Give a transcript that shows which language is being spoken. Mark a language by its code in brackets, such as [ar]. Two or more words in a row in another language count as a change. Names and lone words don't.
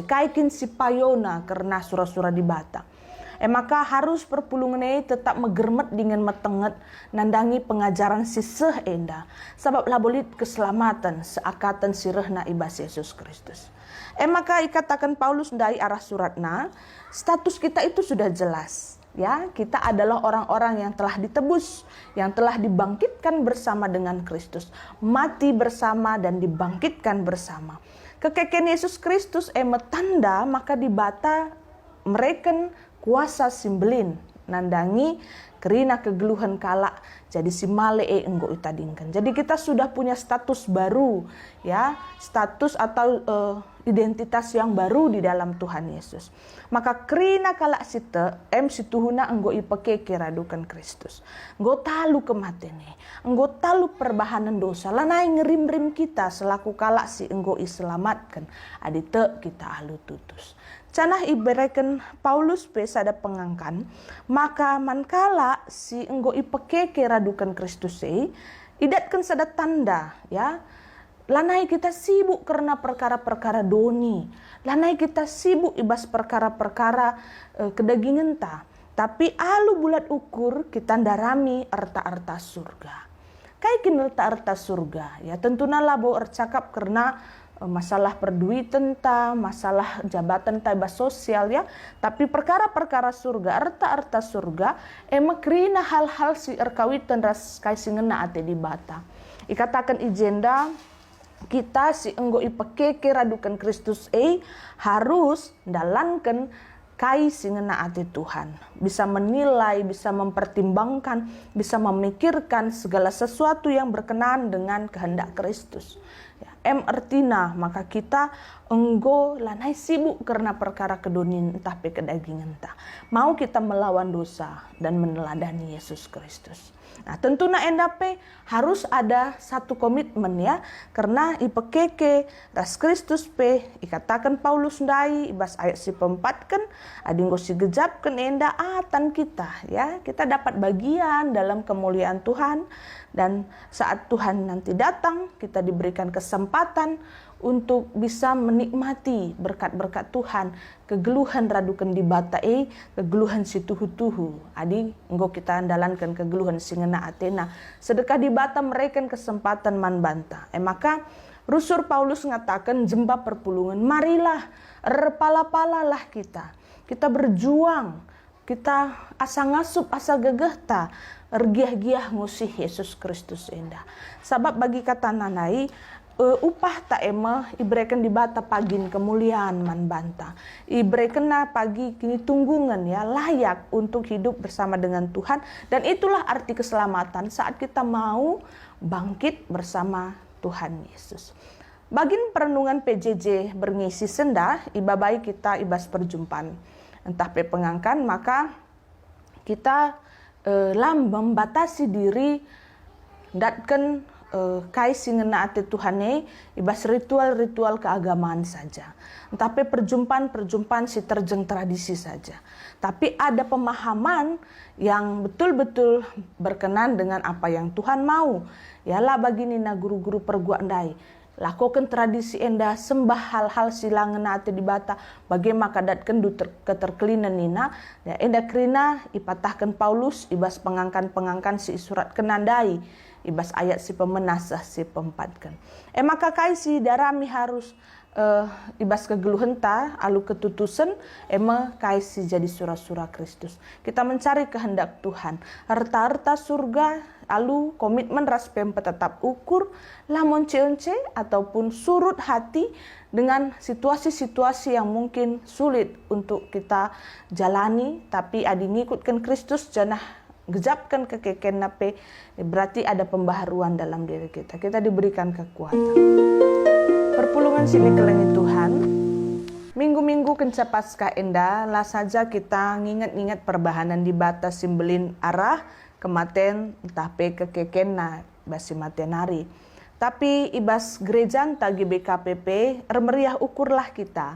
[btx] Kaikin si payona karena surah-surah di bata. Maka harus perpulungan ini tetap megermet dengan metenget nandangi pengajaran si enda. Sebab labolit keselamatan seakatan sirehna ibas Yesus Kristus. Maka ikatakan Paulus dari arah suratna, [id] status kita itu sudah jelas. Ya, kita adalah orang-orang yang telah ditebus, yang telah dibangkitkan bersama dengan Kristus, mati bersama dan dibangkitkan bersama. [btx] Kekeken Yesus Kristus tanda maka dibata mereken kuasa simbelin nandangi kerina kegeluhan kala jadi si male enggo itadingkan. [id] Jadi kita sudah punya status baru ya, status atau identitas yang baru di dalam Tuhan Yesus. [btx] Maka kerina kala site situhuna enggo ipake kiradukan Kristus. Enggo talu kematene, enggo talu perbahanan dosa. Lanai ngerim-rim kita selaku kala si enggo iselamatkan. Adite kita alu tutus. Canah ibereken Paulus pesada pengangkan, maka mankala si enggo ipeke kiradukan Kristus idatkan sada tanda ya. Lanai kita sibuk karena perkara-perkara doni. Lanai kita sibuk ibas perkara-perkara kedagingan ta. Tapi alu bulat ukur kita darami arta-arta surga. Kaikin arta-arta surga ya tentunya labo ercakap karena masalah perduitan ta, masalah jabatan ta ibas sosial ya. Tapi perkara-perkara surga, arta-arta surga kerina hal-hal si erkawitan ras kai singena ate di bata. Ikatakan agenda kita si enggo ipeke kiradukan Kristus harus dalankan kai singena ati Tuhan. [id] Bisa menilai, bisa mempertimbangkan, bisa memikirkan segala sesuatu yang berkenaan dengan kehendak Kristus. Ya, [btx] artina maka kita enggo lanai sibuk karena perkara kedonin entah pe kedagingan entah. [id] Mau kita melawan dosa dan meneladani Yesus Kristus. Nah tentunya endape harus ada satu komitmen ya. [btx] Karena ipekeke ras Kristus pe ikatakan Paulus ndai ibas ayat si pempatkan adinggo si gejapkan enda atan kita ya. [id] Kita dapat bagian dalam kemuliaan Tuhan. Dan saat Tuhan nanti datang kita diberikan kesempatan untuk bisa menikmati berkat-berkat Tuhan, [btx] kegeluhan radukan di bata kegeluhan si tuhu-tuhu. Adi enggo kita andalankan kegeluhan singena Athena. Sedekah di bata mereka kesempatan man banta. Maka Rusur Paulus mengatakan jemba perpulungan, marilah repala-palalah kita. [id] Kita berjuang, [btx] kita asa ngasup, asa gegehta, ergiah-giah ngusih Yesus Kristus endah. Sabab bagi kata nanai, upah tak ibreken di bata pagin kemuliaan man banta. Ibreken na pagi kini tunggungan ya [id] layak untuk hidup bersama dengan Tuhan. Dan itulah arti keselamatan saat kita mau bangkit bersama Tuhan Yesus. [btx] Bagin perenungan PJJ berngisi senda, ibabai kita ibas perjumpaan. Entah pe pengangkan maka kita membatasi diri datkan kai singena ate Tuhane ibas ritual-ritual keagamaan saja. Tapi perjumpaan-perjumpaan si terjeng tradisi saja. [id] Tapi ada pemahaman yang betul-betul berkenan dengan apa yang Tuhan mau. [btx] Yalah bagi nina guru-guru perguak ndai. Lakukan tradisi enda sembah hal-hal silangan ate di bata bagaimana kadatkan keterkelinan nina ya enda krina ipatahkan Paulus ibas pengangkan si surat kenandai ibas ayat si pemenasah si pempatkan maka kai si darami harus ibas kegeluhenta alu ketutusan ema kaisi jadi sura-sura Kristus. [id] Kita mencari kehendak Tuhan. [btx] Harta-harta surga alu komitmen raspem tetap ukur lamun cionce [id] ataupun surut hati dengan situasi-situasi yang mungkin sulit untuk kita jalani, [btx] tapi adi ngikutkan Kristus janah gejapkan kekeken nape, [id] berarti ada pembaharuan dalam diri kita. Kita diberikan kekuatan. [btx] Perpulungan sini kelengi Tuhan. Minggu-minggu kenca pasca enda, lah saja kita nginget-nginget perbahanan di batas simbelin arah kematen entah pe kekeken na basi matenari. Tapi ibas gerejanta GBKPP remeriah ukurlah kita.